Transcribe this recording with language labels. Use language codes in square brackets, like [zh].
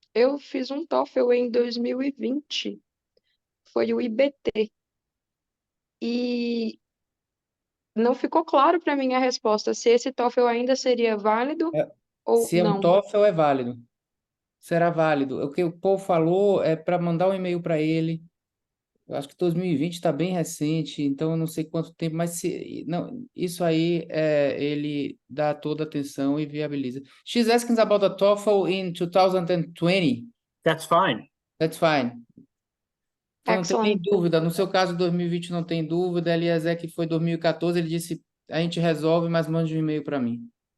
[pt] Eu fiz um TOEFL em 2020, foi o IBT, e não ficou claro para mim a resposta, se esse TOEFL ainda seria válido ou Se é um não. TOEFL, é válido. Será válido. O que o Paul falou é para mandar um e-mail para ele. Eu acho que 2020 está bem recente, então eu não sei quanto tempo, mas não, isso aí ele dá toda a atenção e viabiliza. [en] She's asking about the TOEFL in 2020. That's fine. That's fine. [pt] Então, não tem nem [en] Excellent. [pt] dúvida. No seu caso, 2020 não tem dúvida. Eliezer, que foi 2014, ele disse, a gente resolve, mas mande um e-mail para mim.